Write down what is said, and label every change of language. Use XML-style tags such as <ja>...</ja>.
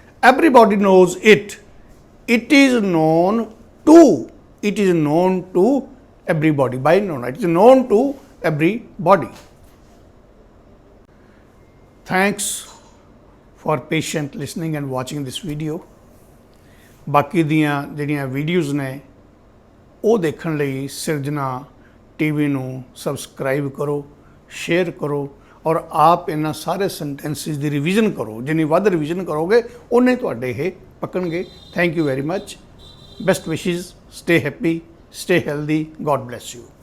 <en>Everybody knows it. It is known to. It is known to everybody. By known, it is known to everybody. Thanks for patient listening and watching this video.</en> <pa>बाकी दियां ਜਿਹੜੀਆਂ videos ਨੇ ਉਹ ਦੇਖਣ ਲਈ ਸਿਰਜਣਾ TV ਨੂੰ subscribe ਕਰੋ, ਸ਼ੇਅਰ ਕਰੋ ਔਰ ਆਪ ਇਹਨਾਂ ਸਾਰੇ ਸੈਂਟੈਂਸਿਸ ਦੀ ਰਿਵੀਜ਼ਨ ਕਰੋ। ਜਿੰਨੀ ਵੱਧ ਰਿਵੀਜ਼ਨ ਕਰੋਗੇ ਉਨੇ ਤੁਹਾਡੇ ਇਹ ਪੱਕਣਗੇ।</pa> <en>Thank you very much. Best wishes. Stay happy, stay healthy. God bless you.</en>